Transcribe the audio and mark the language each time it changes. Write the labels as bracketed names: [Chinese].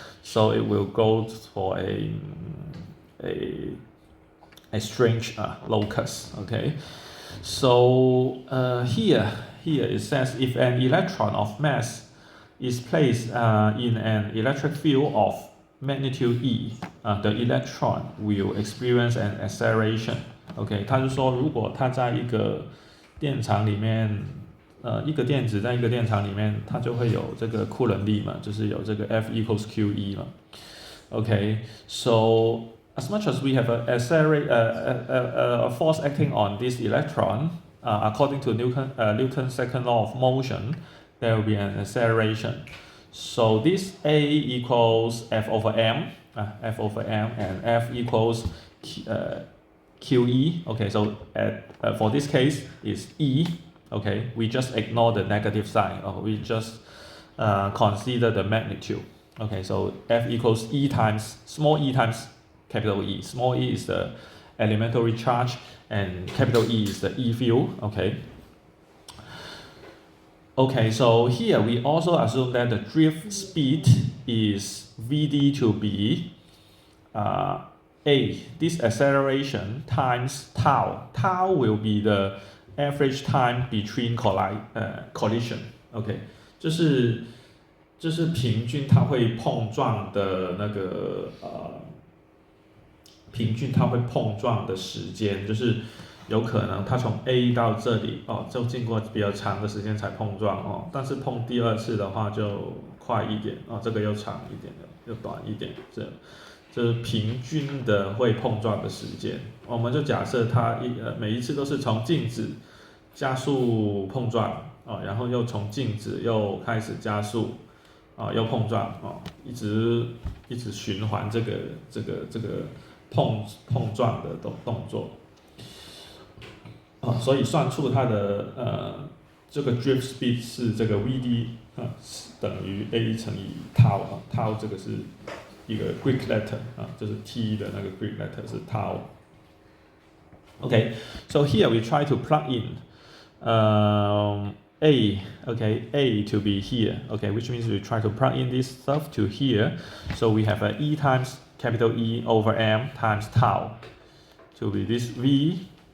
[English] So it will go for a strange locus. Okay, so here it says if an electron of mass is placed in an electric field of magnitude E, the electron will experience an acceleration. [Chinese] OK， 他就说，如果它在一个电场里面，一个电子在一个电场里面，它就会有这个库仑力嘛，就是有这个 [English] F equals QE [Chinese] 嘛。 [English] OK， so as much as we have a force acting on this electron, according to Newton's second law of motion, there will be an acceleration. So this A equals F over m, and F equals QE. Okay, so for this case is E. Okay, we just ignore the negative sign, or we just consider the magnitude. Okay, so F equals E times small e times capital E. Small e is the elementary charge, and capital E is the E field. Okay, so here we also assume that the drift speed is Vd to be A, this acceleration times tau. Tau will be the average time between collision. [Chinese] OK， 就是平均它会碰撞的那个平均它会碰撞的时间，就是有可能它从 A 到这里就经过比较长的时间才碰撞但是碰第二次的话就快一点这个又长一点的，又短一点，就是平均的会碰撞的时间。我们就假设它每一次都是从静止加速碰撞然后又从静止又开始加速又碰撞一直循环这个碰撞的动作。所以算出它的这个 drift speed 是这个 Vd 等于 A 乘以 tau tau 这个是一个 Greek letter 就是 T 的那个 Greek letter 是 tau. [English] Okay, so here we try to plug in A, okay, A to be here, okay, which means we try to plug in this stuff to here. So we have E times capital E over M times tau to be this V.